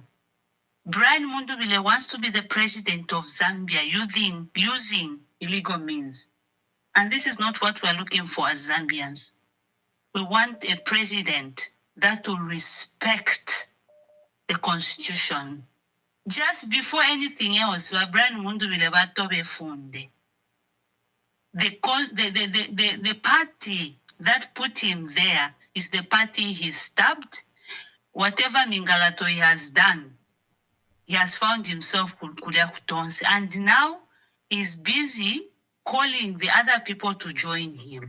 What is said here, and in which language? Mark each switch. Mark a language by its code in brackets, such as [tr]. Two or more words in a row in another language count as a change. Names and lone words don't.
[en] Brian Mundubile wants to be the president of Zambia using illegal means. And this is not what we're looking for as Zambians. We want a president that will respect the constitution. Just before anything else, Brian Mundubile [bem] batobe funde. [en] The party that put him there is the party he stabbed. Whatever Mingalato he has done, he has found himself and now he's busy calling the other people to join him.